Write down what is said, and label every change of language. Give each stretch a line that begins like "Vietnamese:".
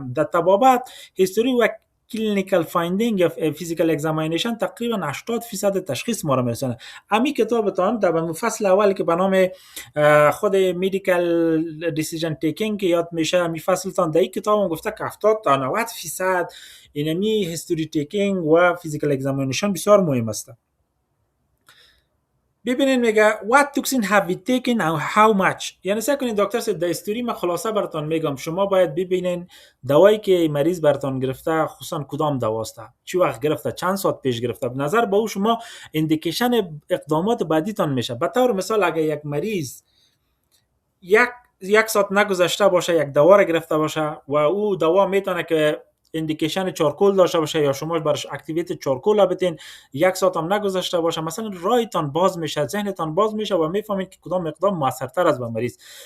Persian: در طبابت هیستوری و کلینیکال فایندینگ یا فیزیکال اگزامینیشن تقریبا 80% تشخیص ما را میرسونه. امی کتابتان در فصل اول که به نام خود مدیکال دیسیژن تیکینگ که یاد میشه امی فصلتان در این کتاب گفته که 70 تا 90% اینمی هیستوری تیکینگ و فیزیکال اگزامینیشن بسیار مهم است. ببینید میگه
English: what toxin have we taken and how much.
Persian: یعنی سعی کنید دکتر صاحب در هیستوری من خلاصه براتون میگم شما باید ببینین دوایی که مریض براتون گرفته خصوصا کدام دواست، چی وقت گرفته، چند ساعت پیش گرفته، به نظر به او شما اندیکیشن اقدامات بعدیتان میشه. به طور مثال اگه یک مریض یک ساعت نگذشته باشه یک دوا را گرفته باشه و او دوا میتونه که اندیکیشن چارکول داشته باشه یا شما برش اکتیویت چارکول بدین یک ساعت هم نگذشته باشه مثلا رایتان باز میشه ذهنتان باز میشه و میفهمید که کدام اقدام موثرتر از به مریض.